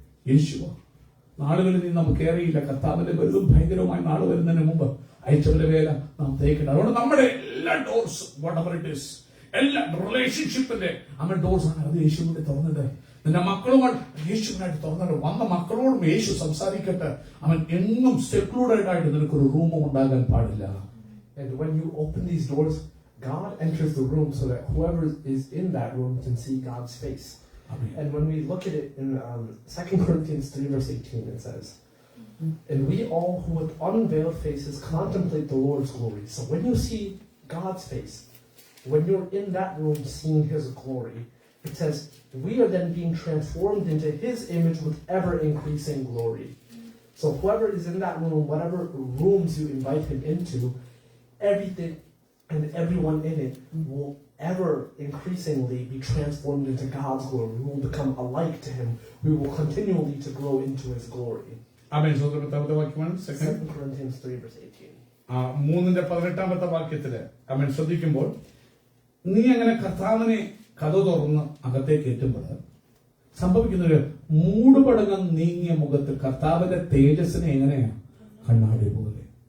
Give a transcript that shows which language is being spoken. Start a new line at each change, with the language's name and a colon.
Malayalam: യേശുവ നാളുകളിൽ നിന്ന് നമുക്ക് ഏറെയില്ല. കർത്താവിന്റെ വലുതും ഭയങ്കരവുമായ നാള് വരുന്നതിന് മുമ്പ് അയച്ചവരുടെ വേല നാം തേക്കണം. അതുകൊണ്ട് നമ്മുടെ എല്ലാ ഡോർസ്
English: whatever it is,
Malayalam: എല്ലാ റിലേഷൻഷിപ്പിന്റെ നമ്മുടെ ഡോർസ് ആണ് അത് യേശുവിനെ തുറന്നിട്ട്. നിന്റെ മക്കളുമായിട്ട് യേശുവിനായിട്ട് തുറന്നിട്ട് വന്ന മക്കളോടും യേശു സംസാരിക്കട്ടെ. അവൻ എങ്ങും സെക്ലൂഡഡ് ആയിട്ട് നിനക്കൊരു റൂമും ഉണ്ടാകാൻ പാടില്ല.
English: And when you open these doors, God enters the room so that whoever is in that room can see God's face. Amen. And when we look at it in 2 Corinthians 3 verse 18, it says, and we all who with unveiled faces contemplate the Lord's glory. So when you see God's face, when you're in that room seeing His glory, it says we are then being transformed into His image with ever increasing glory. So whoever is in that room, whatever rooms you invite Him into, everything and everyone in it will ever increasingly be transformed into God's glory. We will become alike to Him. We will continually to grow into His glory. Amen. 2 Corinthians 3 verse 18.
Malayalam: 3:18 വാക്യത്തില് അവൻ ശ്രദ്ധിക്കുമ്പോൾ, നീ അങ്ങനെ കർത്താവിനെ കഥ തുറന്ന് അകത്തേക്ക് കയറ്റുമ്പോൾ സംഭവിക്കുന്നൊരു മൂടുപടകം നീങ്ങിയ മുഖത്ത് കർത്താവിന്റെ തേജസ്സിനെ എങ്ങനെയാ? കണ്ണാടി പോലെ.